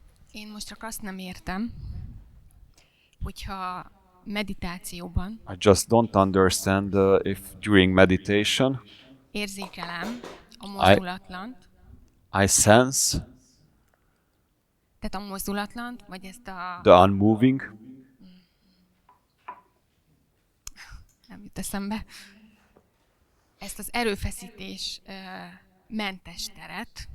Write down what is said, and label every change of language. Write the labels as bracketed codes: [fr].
[hu] Én most csak azt nem értem, hogyha meditációban [en] I just don't understand if during meditation [hu] érzékelem a mozdulatlant, [en] I sense [hu] tehát a mozdulatlant, vagy ezt a... [en] the unmoving, [hu] nem jut eszembe. Ezt az erőfeszítés mentes teret,